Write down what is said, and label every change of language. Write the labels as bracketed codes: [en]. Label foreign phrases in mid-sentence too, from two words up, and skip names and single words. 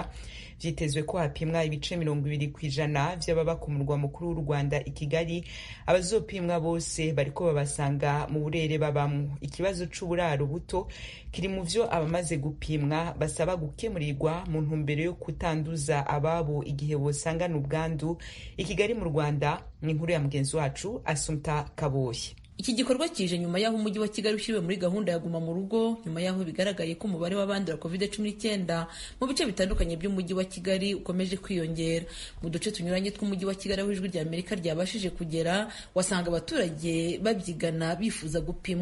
[rn] Vyitezwe ko hapimwa ibice 20% vy'ababa ku murwa mukuru w'u Rwanda i Kigali. Abazopimwa bose bariko babasanga mu burere babamwo. Ikibazo c'uburaro buto kiri mu vyo abamaze gupimwa basaba gukemurirwa mu ntumbero yo kutanduza ababo igihe bosangana ubwandu. I Kigali mu Rwanda, ni inkuru ya mugenzi wacu Asumta Kaboshye. [rw] Iki gikorwa kije nyuma y'aho umujyi wa Kigali ushyiriwe muri gahunda ya guma mu rugo, nyuma y'aho bigaragaye ko umubare w'abandura COVID-19 mu bice bitandukanye by'umujyi wa Kigali ukomeje kwiyongera. Mu duce tunyuranye tw'umujyi wa Kigali aho Ijwi rya Amerika ryabashije kugera, wasanga abaturage babyigana bifuza gupimwa.